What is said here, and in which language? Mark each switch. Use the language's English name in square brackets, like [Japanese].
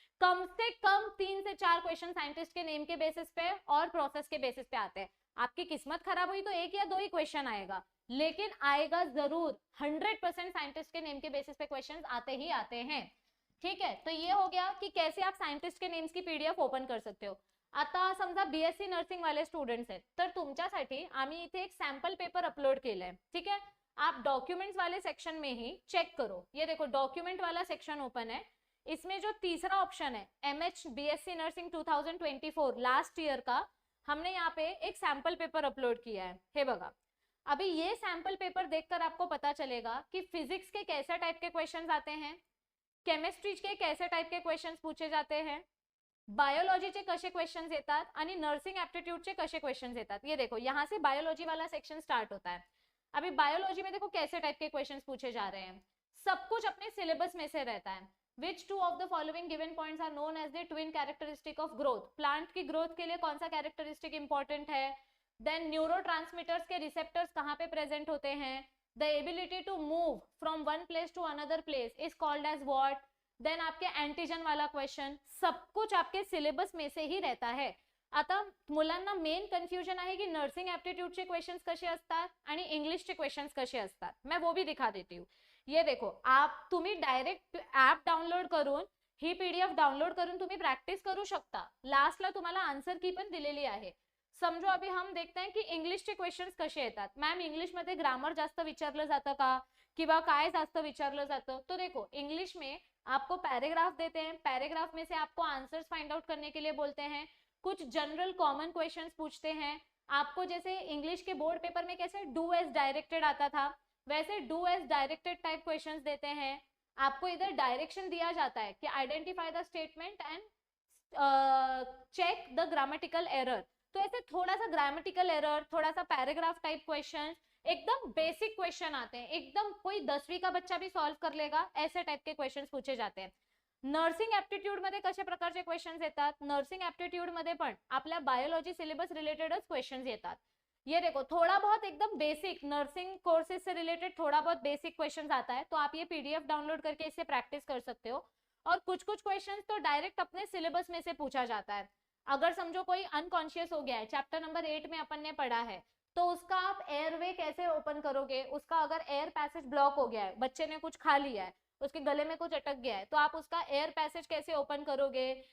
[Hindi] कम से कम 3 से 4 question scientist के नेम के बेसिस पे और प्रोसेस के बेसिस पे आते हैं। आपकी किस्मत खराब हुई तो 1 या 2 ही क्वेश्चन आएगा, लेकिन आएगा जरूर। 100% साइंटिस्ट के नेम के बेसिस पे क्वेश्चन आते ही आते हैं। ठीक है, तो ये हो गया कि कैसे आप सायंटिस्ट के नेम्स की पीडीएफ ओपन कर सकते हो। [Marathi] आता समजा बीएससी नर्सिंग वाले स्टुडंट्स आहेत तर तुमच्यासाठी आम्ही इथे एक सॅम्पल पेपर अपलोड केलाय, [Hindi] ठीक है। आप डॉक्यूमेंट्स वाले सेक्शन में ही चेक करो, ये देखो डॉक्यूमेंट वाला सेक्शन ओपन है। इसमें जो तीसरा ऑप्शन है MH BSc nursing 2024 last year का, हमने यहाँ पे एक सैंपल पेपर अपलोड किया है। [Marathi] हे बघा, [Hindi] अभी ये सैंपल पेपर देखकर आपको पता चलेगा कि फिजिक्स के कैसे टाइप के क्वेश्चंस आते हैं, केमिस्ट्री के कैसे टाइप के क्वेश्चंस पूछे जाते हैं, [Marathi] बायोलॉजीचे कसे क्वेश्चंस येतात [Hindi] आणि नर्सिंग एप्टीट्यूडचे कसे क्वेश्चंस येतात। ये देखो यहाँ से बायोलॉजी वाला सेक्शन स्टार्ट होता है। अभी बायोलॉजी में देखो कैसे टाइप के क्वेश्चंस पूछे जा रहे हैं, सब कुछ अपने सिलेबस में से रहता है। [English] Which two of the following given points are known as the twin characteristic of growth? [Hindi] Plant की ग्रोथ के लिए कौन सा कैरेक्टरिस्टिक इंपॉर्टेंट है। देन न्यूरोट्रांसमीटर्स के रिसेप्टर्स कहाँ पे प्रेजेंट होते हैं। [English] The ability to move from one place to another place is called as what? [Hindi] Then आपके एंटीजन वाला क्वेश्चन, सब कुछ आपके सिलेबस में से ही रहता है। [Marathi] आता मुलांना मेन कन्फ्युजन आहे की नर्सिंग एप्टीट्यूडचे क्वेश्चंस कसे असतात आणि इंग्लिशचे क्वेश्चंस कसे असतात। [Hindi] मैं वो भी दिखा देती हूँ। ये देखो, आप [Marathi] तुम्ही डायरेक्ट ऍप डाउनलोड करून ही पीडीएफ डाउनलोड करून तुम्ही प्रॅक्टिस करू शकता। लास्टला तुम्हाला आन्सर की पण दिलेली आहे। [Hindi] समझो अभी हम देखते हैं कि [Marathi] इंग्लिशचे क्वेश्चंस कसे येतात। मॅम इंग्लिश मध्ये ग्रामर जास्त विचारलं जातं का किंवा काय जास्त विचारलं जातं। [Hindi] तो देखो इंग्लिश में आपको पैराग्राफ देते हैं, पैराग्राफ में से आपको आंसर्स फाइंड आउट करने के लिए बोलते हैं, कुछ जनरल कॉमन क्वेश्चंस पूछते हैं आपको। जैसे इंग्लिश के बोर्ड पेपर में कैसे डू एज डायरेक्टेड आता था, वैसे do as directed type questions देते हैं। आपको इधर डायरेक्शन दिया जाता है कि identify the statement and check the grammatical error. तो ऐसे थोड़ा सा ग्रामेटिकल एरर, थोड़ा सा पैराग्राफ टाइप क्वेश्चन, एकदम बेसिक क्वेश्चन आते हैं, एकदम कोई 10वीं का बच्चा भी सॉल्व कर लेगा, ऐसे टाइप के क्वेश्चंस पूछे जाते हैं। [Marathi] नर्सिंग एप्टीट्यूड मध्ये कशा प्रकारचे क्वेश्चंस येतात, नर्सिंग एप्टीट्यूड मध्ये पण आपल्या बायोलॉजी सिलेबस रिलेटेडच क्वेश्चंस येतात। [Hindi] ये देखो थोड़ा बहुत एकदम बेसिक नर्सिंग कोर्सेज से रिलेटेड थोड़ा बहुत बेसिक क्वेश्चंस आता है, तो आप ये पीडीएफ डाउनलोड करके इससे प्रैक्टिस कर सकते हो। और कुछ कुछ क्वेश्चंस तो डायरेक्ट अपने सिलेबस में से पूछा जाता है। अगर समझो कोई अनकॉन्शियस हो गया है, चैप्टर नंबर 8 में अपन ने पढ़ा है, तो उसका आप एयरवे कैसे ओपन करोगे, उसका अगर एयर पैसेज ब्लॉक हो गया है, बच्चे ने कुछ खा लिया है, उसके गले में कुछ अटक गया है, तो आप उसका एयर पैसेज कैसे ओपन करोगे।